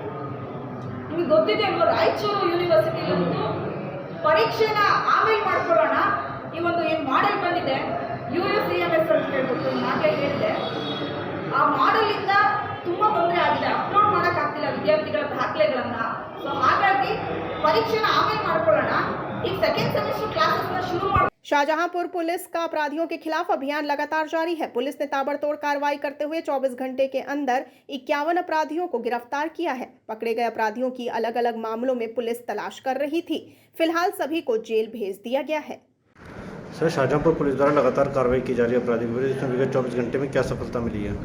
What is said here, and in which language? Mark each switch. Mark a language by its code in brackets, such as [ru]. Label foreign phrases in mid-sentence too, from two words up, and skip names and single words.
[kn] ನಿಮಗೆ ಗೊತ್ತಿದೆ ಅಲ್ವಾ, ರಾಯಚೂರು ಯೂನಿವರ್ಸಿಟಿಲಂತೂ ಪರೀಕ್ಷೆನ ಆಮೇಲೆ ಮಾಡ್ಕೊಳ್ಳೋಣ, ಈ ಒಂದು ಏನು ಮಾಡೆಲ್ ಬಂದಿದೆ UUCMS ಅಂತ ಹೇಳ್ಬಿಟ್ಟು ನಾನೇ ಹೇಳಿದೆ, ಆ ಮಾಡೆಲಿಂದ ತುಂಬ ತೊಂದರೆ ಆಗಿದೆ. ಅಪ್ಲೋಡ್ ಮಾಡೋಕ್ಕಾಗ್ತಿಲ್ಲ ವಿದ್ಯಾರ್ಥಿಗಳ ದಾಖಲೆಗಳನ್ನು. ಸೊ ಹಾಗಾಗಿ ಪರೀಕ್ಷೆನ ಆಮೇಲೆ ಮಾಡ್ಕೊಳ್ಳೋಣ, ಈಗ [en] second semester classesನ [kn] ಶುರು ಮಾಡಿ। [hi] शाहजहांपुर पुलिस का अपराधियों के खिलाफ अभियान लगातार जारी है। पुलिस ने ताबड़तोड़ कार्रवाई करते हुए 24 घंटे के अंदर 51 अपराधियों को गिरफ्तार किया है। पकड़े गए अपराधियों की अलग अलग मामलों में पुलिस तलाश कर रही थी। फिलहाल सभी को जेल भेज दिया गया है। सर, शाहजहांपुर पुलिस द्वारा लगातार कार्रवाई की जा रही है अपराधी के विरुद्ध, इसमें विगत 24 घंटे में क्या सफलता मिली है?